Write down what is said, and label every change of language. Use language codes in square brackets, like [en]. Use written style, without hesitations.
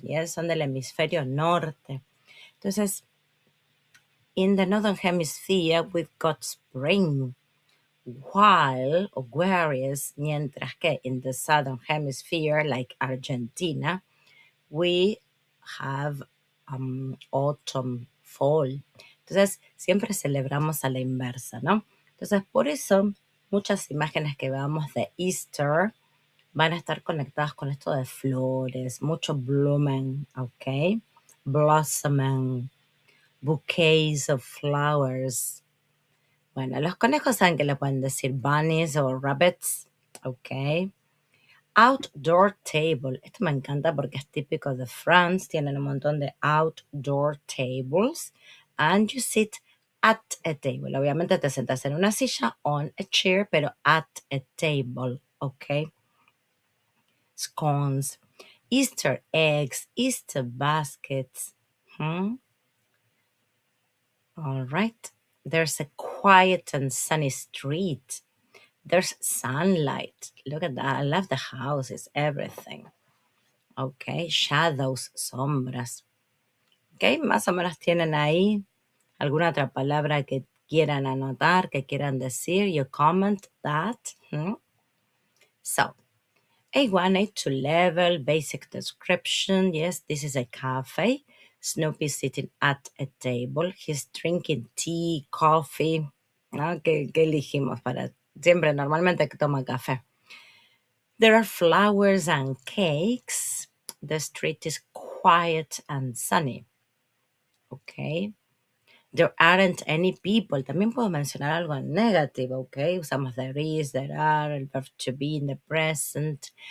[en] Yes, [es] son del hemisferio norte. Entonces, [en] in the northern hemisphere, we've got spring, while, or whereas, [es] mientras que [en] in the southern hemisphere, like Argentina, we have autumn, fall. [es] Entonces, siempre celebramos a la inversa, ¿no? Entonces, por eso, muchas imágenes que veamos de Easter van a estar conectadas con esto de flores, mucho blooming, ¿ok? [en] Blossoming, bouquets of flowers. [es] Bueno, los conejos saben que le pueden decir bunnies o rabbits, ¿ok? Outdoor table. Esto me encanta porque es típico de France. Tienen un montón de [en] outdoor tables. And you sit at a table. [es] Obviamente te sentas en una silla, [en] on a chair, [es] pero [en] at a table, [es] ¿ok? [en] Scones, Easter eggs, Easter baskets. All right. There's a quiet and sunny street. There's sunlight. Look at that. I love the houses, everything. Ok, shadows, sombras. [es] Ok, más o menos tienen ahí alguna otra palabra que quieran anotar, que quieran decir. [en] You comment that. So, A1, A2 level, basic description. Yes, this is a cafe. Snoopy is sitting at a table. He's drinking tea, coffee. ¿No? [es] ¿Qué elegimos para? Siempre, normalmente que toma café. [en] There are flowers and cakes. The street is quiet and sunny. Okay. There aren't any people. [es] También puedo mencionar algo negativo, ¿ok? Usamos there is, there are, el verb to be in the present.